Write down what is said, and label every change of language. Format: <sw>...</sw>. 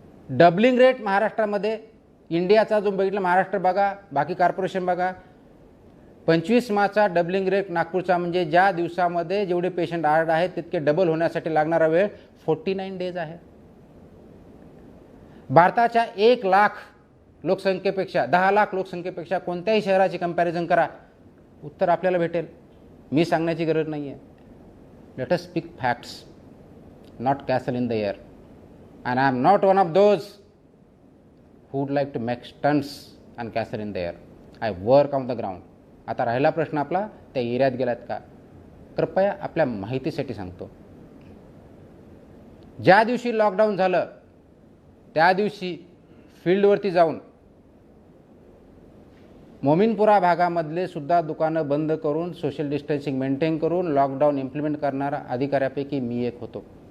<mr>Doubling rate महाराष्ट्रामध्ये इंडियाचा जो बघितला, महाराष्ट्र बघा, बाकी कॉर्पोरेशन बघा, 25 मार्चचा डबलिंग रेट नागपूरचा, म्हणजे ज्या दिवसामध्ये जेवढे पेशंट ॲड आहेत तितके डबल होण्यासाठी लागणारा वेळ 49 डेज आहे. भारताच्या 1 लाख लोकसंख्येपेक्षा, 10 लाख लोकसंख्येपेक्षा कोणत्याही शहराची कंपॅरिझन करा, उत्तर आपल्याला भेटेल. मी सांगण्याची गरज नाही आहे.</mr> <en>Let us speak facts, not castle in the air. And I am not one of those who would like to make stunts and castle in the air. I work on the ground.</en> <mr>आता राहिला प्रश्न आपला, त्या एरियात गेलात का? कृपया आपल्या माहितीसाठी सांगतो, ज्या दिवशी लॉकडाऊन झालं त्या दिवशी फील्डवरती जाऊन मोमीनपुरा भागामधले सुद्धा दुकानं बंद करून, सोशल डिस्टन्सिंग मेंटेन करून लॉकडाऊन इम्प्लिमेंट करणारा अधिकाऱ्यापैकी मी एक होतो.</mr>